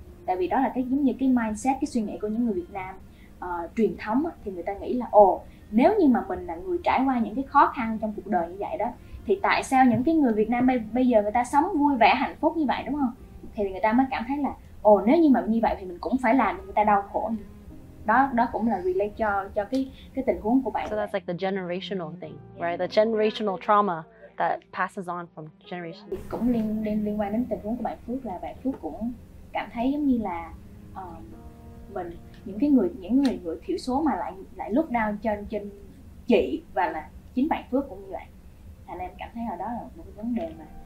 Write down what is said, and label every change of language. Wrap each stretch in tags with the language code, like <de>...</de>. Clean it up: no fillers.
<vi>Tại vì đó là cái giống như cái mindset, cái suy nghĩ của những người Việt Nam truyền thống thì người ta nghĩ là nếu như mà mình là người trải qua những cái khó khăn trong cuộc đời như vậy đó, thì tại sao những cái người Việt Nam bây giờ người ta sống vui vẻ hạnh phúc như vậy, đúng không? Thì người ta mới cảm thấy là nếu như mà như vậy thì mình cũng phải làm cho người ta đau khổ. Đó cũng là relate cho cái tình huống của bạn.</vi> <en>So that's like the generational thing, right? The generational trauma that passes on from generation.</en> <vi>Cũng liên quan đến tình huống của bạn Phước, là bạn Phước cũng cảm thấy giống như là mình những người thiểu số mà lại</vi> <en>look down</en> <vi>trên chị, và là chính bạn Phước cũng như vậy. Thành em cảm thấy là đó là một cái vấn đề mà</vi>